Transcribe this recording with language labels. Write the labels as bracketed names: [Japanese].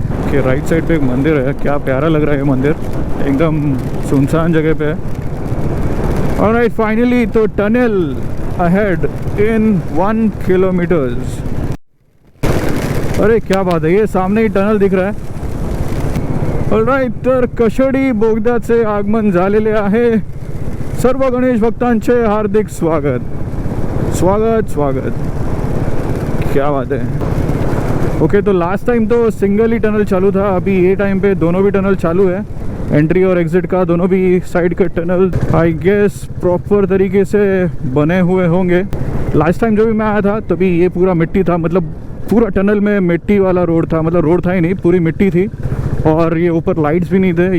[Hindi] कि right side पे एक मंदिर है, क्या प्यारा लग रहा है ये मंदिर, एकदम सुनसान जगह पे है। [English] Alright, finally तो tunnel ahead in 1 kilometres. [Hindi] अरे क्या बात है, ये सामने ही टनल दिख रहा है। [Marathi] ऑलराइट, तर कशेडी बोगद्याचे आगमन झालेले आहे। सर्व गणेश भक्तांचे हार्दिक स्वागत स्वागत स्वागत। [Hindi] क्या बात है। ओके, तो लास्ट टाइम तो सिंगल ही टनल चालू था, अभी ये टाइम पे दोनों भी टनल चालू है, एंट्री और एग्जिट का दोनों भी साइड के टनल [English] I guess [Hindi] प्रॉपर तरीके से बने हुए होंगे। लास्ट टाइम जो भी मैं आया था तभी ये पूरा मिट्टी था, मतलब पूरा टनल में मिट्टी वाला रोड था, मतलब रोड था ही नहीं, पूरी मिट्टी थी, और ये ऊपर लाइट्स भी नहीं थे।